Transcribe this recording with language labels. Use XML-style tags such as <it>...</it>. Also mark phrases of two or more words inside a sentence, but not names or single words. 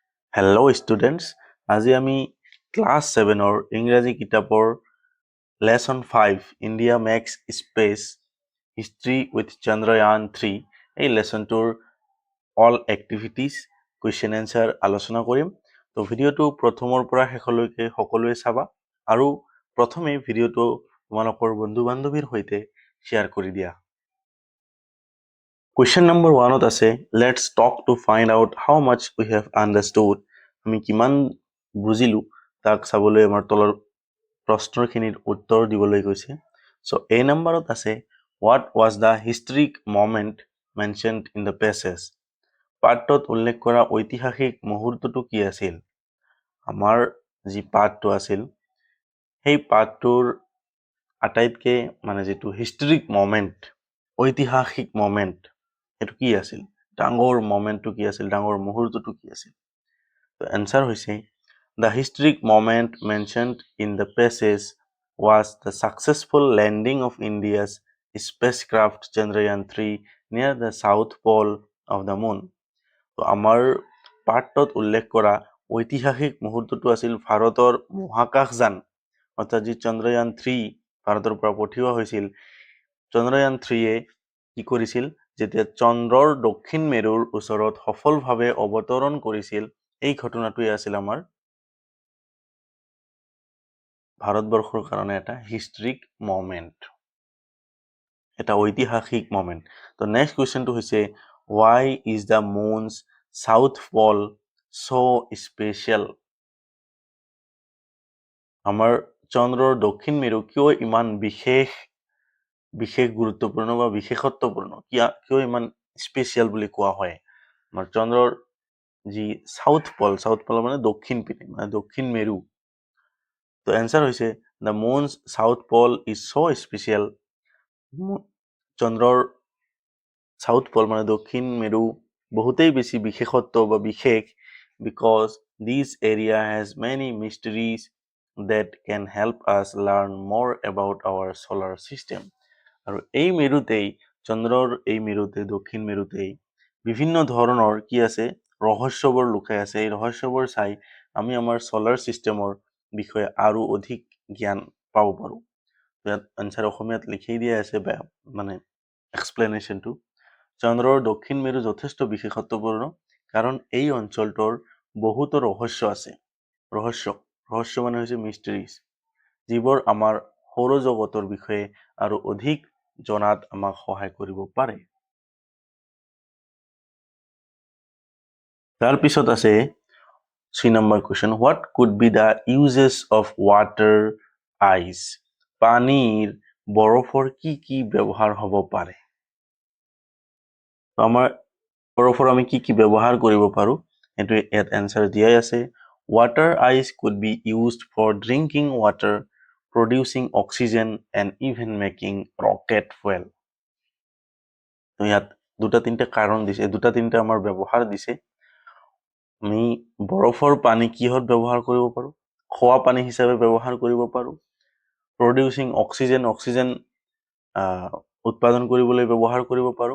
<en>Hello students,</en> <as>আজি আমি ক্লাছ 7-ৰ ইংৰাজী কিতাপৰ লেচন 5 ইণ্ডিয়া মেক্স স্পেচ হিষ্ট্ৰী উইথ চন্দ্ৰয়ান 3 এই লেচনটোৰ</as> <en>all activities question answer</en> <as>আলোচনা কৰিম। তো ভিডিঅ'টো প্ৰথমৰ পৰা শেষলৈকে সকলোৱে চাবা আৰু প্ৰথমে ভিডিঅ'টো তোমালোকৰ বন্ধু বান্ধৱীৰ সৈতে শ্বেয়াৰ কৰি দিয়া।</as> <en>Question number 1 আছে let's talk to find out how much we have understood.</en> <as>আমি কিমান বুজিলো তাক চাবলৈ আমাৰ তলৰ প্ৰশ্নখিনিৰ উত্তৰ দিবলৈ কৈছে।</as> <en>So A</en> <as>নম্বৰত আছে</as> <en>what was the historic moment mentioned in the passage?</en> <as>পাঠটোত উল্লেখ কৰা ঐতিহাসিক মুহূৰ্তটো কি আছিল? আমাৰ যি পাঠটো আছিল সেই পাঠটোৰ আটাইতকৈ যিটো</as> <en>historic moment,</en> <as>ঐতিহাসিক মমেণ্ট এটো কি আছিল? ডাঙৰ মমেণ্টটো কি আছিল? ডাঙৰ মুহূৰ্তটো কি আছিল? তো এনসাৰ হৈছে</as> <en>the historic moment mentioned in the passage was the successful landing of India's spacecraft Chandrayaan-3 near the south pole of the moon.</en> <as>তো আমাৰ পাঠটোত উল্লেখ কৰা ঐতিহাসিক মুহূৰ্তটো আছিল ভাৰতৰ মহাকাশযান অৰ্থাৎ যি চন্দ্ৰয়ান-3 ভাৰতৰ পৰা পঠিওৱা হৈছিল। চন্দ্ৰয়ান-3-এ কি কৰিছিল? যেতিয়া চন্দ্ৰৰ দক্ষিণ মেৰুৰ ওচৰত সফলভাৱে অৱতৰণ কৰিছিল, এই ঘটনাটোৱে আছিল আমাৰ ভাৰতবৰ্ষৰ কাৰণে এটা</as> <en>historic moment,</en> <as>এটা ঐতিহাসিক মমেণ্ট।</as> <en>তো next question হৈছে why is the moon's south pole so special?</en> <as>আমাৰ চন্দ্ৰৰ দক্ষিণ মেৰু কিয় ইমান বিশেষ গুৰুত্বপূৰ্ণ বা বিশেষত্বপূৰ্ণ, কিয় ইমান স্পেচিয়েল বুলি কোৱা হয়? আমাৰ চন্দ্ৰৰ যি</as> <en>south pole</en> <as>মানে দক্ষিণ পিনে, দক্ষিণ মেৰু। তো এনসাৰ হৈছে</as> <en>the moon's south pole is so special. চন্দ্ৰৰ south pole</en> <as>মানে দক্ষিণ মেৰু বহুতেই বেছি বিশেষত্ব বা বিশেষ</as> <en>because this area has many mysteries that can help us learn more about our solar system.</en> <as>আৰু এই মেৰুতেই, চন্দ্ৰৰ এই মেৰুতে, দক্ষিণ মেৰুতেই বিভিন্ন ধৰণৰ কি আছে? ৰহস্যবোৰ লুকাই আছে। এই ৰহস্যবোৰ চাই আমি আমাৰ</as> <en>solar system</en> <as>বিষয়ে আৰু অধিক জ্ঞান পাব পাৰোঁ। ইয়াত আনসাৰ অসমীয়াত লিখি দিয়া আছে এক্সপ্লেনেশ্যনটো। চন্দ্ৰৰ দক্ষিণ মেৰু যথেষ্ট বিশেষত্বপূৰ্ণ কাৰণ এই অঞ্চলটোৰ বহুতো ৰহস্য আছে। ৰহস্য মানে হৈছে মিষ্টেৰিজ, যিবোৰ আমাৰ সৌৰজগতৰ বিষয়ে আৰু অধিক জনাত আমাক সহায় কৰিব পাৰে। তাৰপিছত আছে 3 নম্বৰ</as> <en>কুৱেশ্যন what could be the uses of water ice?</en> <as>পানীৰ বৰফৰ কি কি ব্যৱহাৰ হ'ব পাৰে? আমাৰ বৰফৰ আমি কি কি ব্যৱহাৰ কৰিব পাৰোঁ সেইটো ইয়াত এনসাৰ দিয়াই আছে।</as> <en>water ice could be used for drinking water, producing oxygen and even making rocket fuel.</en> <as>তো ইয়াত দুটা তিনটা কাৰণ দিছে, দুটা তিনটা আমাৰ ব্যৱহাৰ দিছে। আমি বৰফৰ পানী কিহত ব্যৱহাৰ কৰিব পাৰোঁ? খোৱা পানী হিচাপে ব্যৱহাৰ কৰিব পাৰোঁ।</as> <en>producing oxygen</en> <as>উৎপাদন কৰিবলৈ ব্যৱহাৰ কৰিব পাৰোঁ।</as>